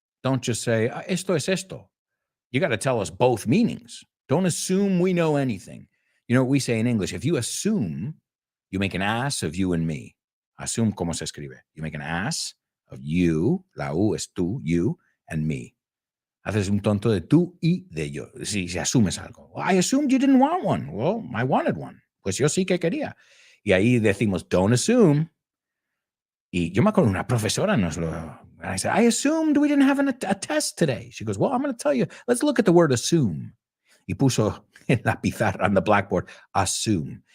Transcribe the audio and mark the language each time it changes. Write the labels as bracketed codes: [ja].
[en] Don't just say, [es] esto es esto. [en] You got to tell us both meanings. Don't assume we know anything. You know what we say in English? If you assume, you make an ass of you and me. Assume [es] como se escribe. [en] You make an ass of you, [es] la U es tú, [en] you, and me. [es] Haces un tonto de tú y de yo. Si asumes algo. [en] Well, I assumed you didn't want one. Well, I wanted one. [es] Pues yo sí que quería. Y ahí decimos, [en] don't assume. [es] Y yo me acuerdo una profesora nos lo... [en] And I said, I assumed we didn't have a test today. She goes, well, I'm going to tell you. Let's look at the word assume. [es] Y puso en la pizarra [en] on the blackboard, [es] assume.